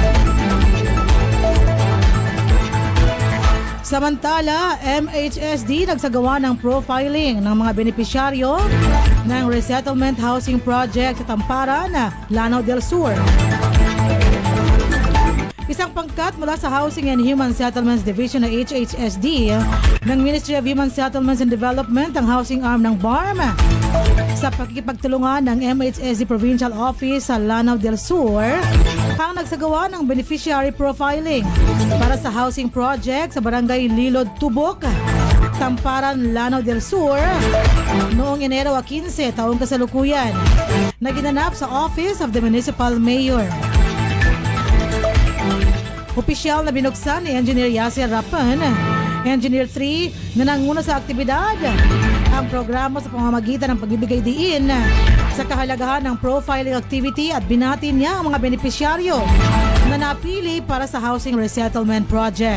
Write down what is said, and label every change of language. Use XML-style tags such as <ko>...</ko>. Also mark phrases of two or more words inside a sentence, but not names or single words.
<tl>Samantala, MHSD nagsagawa ng profiling ng mga benepisyaryo ng</tl> <en>Resettlement Housing Project</en> <tl>sa Tamparan, Lanao del Sur. Isang pangkat mula sa</tl> <en>Housing and Human Settlements Division ng HHSD ng Ministry of Human Settlements and Development,</en> <tl>ang</tl> <en>housing arm</en> <tl>ng BARM, sa pakikipagtulungan ng MHSD Provincial Office sa Lanao del Sur, ang nagsagawa ng</tl> <en>beneficiary profiling</en> <tl>para sa</tl> <en>housing project</en> <tl>sa Barangay Lilod Tubok, Tamparan, Lanao del Sur noong Enero 15 taong kasalukuyan na ginanap sa</tl> <en>Office of the Municipal Mayor.</en> <tl>Opisyal na binuksan ni Engineer Yasser Rapan,</tl> <en>Engineer 3,</en> <tl>na nanguna sa aktibidad ang programa sa pamamagitan ng pagbibigay diin sa kahalagahan ng</tl> <en>profiling activity</en> <tl>at binati niya ang mga benepisyaryo na napili para sa</tl> <en>Housing Resettlement Project.</en>